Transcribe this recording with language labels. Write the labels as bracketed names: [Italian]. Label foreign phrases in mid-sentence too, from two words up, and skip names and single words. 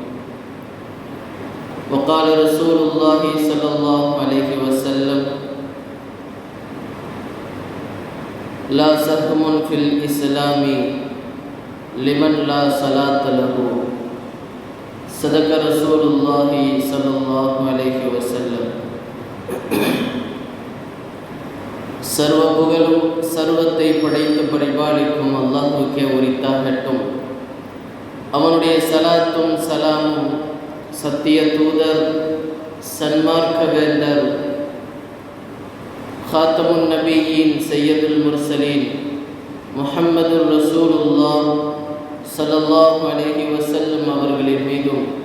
[Arabic] وقال رسول الله صلى الله عليه وسلم: لا سهم في الإسلام لمن لا صلاة له. صدق رسول الله صلى الله عليه وسلم. [Tamil] சர்வ புகழும் சர்வத்தை படைத்து பரிபாலிக்கும் அல்லாஹ்வுக்கே உரித்தாகட்டும். அவனுடைய சலாத்தும் சலாமும் சத்திய தூதர், சன்மார்க்க வேந்தர், [Arabic] خاتم النبيين سيد المرسلين محمد رسول الله صلى الله عليه وسلم [Tamil] அவர்களின் மீதும்